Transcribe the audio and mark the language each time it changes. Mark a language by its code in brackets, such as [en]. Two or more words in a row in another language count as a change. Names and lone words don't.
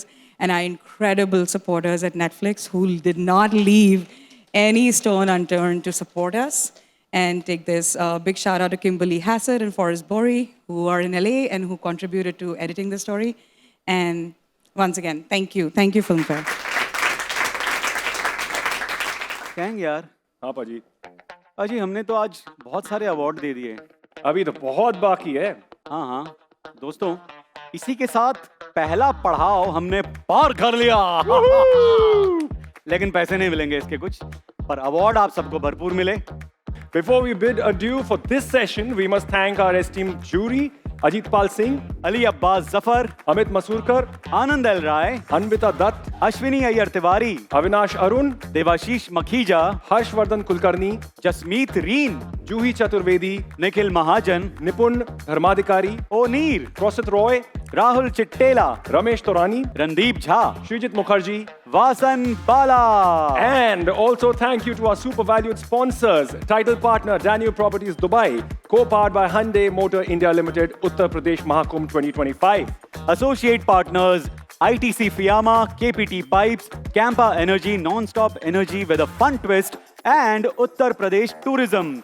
[en] And our incredible supporters at Netflix, who did not leave any stone unturned to support us. And take this big shout out to Kimberly Hassett and Forrest Borey, who are in LA and who contributed to editing the story. And once again, thank you. Thank you, Filmfare. [hi] कैंग यार। हाँ पाजी। पाजी हमने तो आज बहुत सारे अवार्ड दे दिए। अभी तो बहुत बाकी है। हाँ दोस्तों, इसी के साथ पहला पड़ाव हमने पार कर लिया। लेकिन पैसे नहीं मिलेंगे इसके कुछ, पर अवार्ड आप सबको भरपूर मिले। [en] Before we bid adieu for this session, we must thank our esteemed jury, Ajit Pal Singh, Ali Abbas Zafar, Amit Masurkar, Anand L. Rai, Anvita Dutt, Ashwini Ayyar Tiwari, Avinash Arun, Devashish Makhija, Harshvardhan Kulkarni, Jasmeet Reen, Juhi Chaturvedi, Nikhil Mahajan, Nipun Dharmadikari, Oneer, Rosit Roy, Rahul Chittela, Ramesh Torani, Randeep Jha, Srijit Mukherjee, Vasan Bala. And also thank you to our super valued sponsors, title partner Daniel Properties Dubai, co-powered by Hyundai Motor India Limited, Uttar Pradesh Mahakumbh 2025. Associate partners ITC Fiyama, KPT Pipes, Campa Energy, Non-Stop Energy with a fun twist, and Uttar Pradesh Tourism.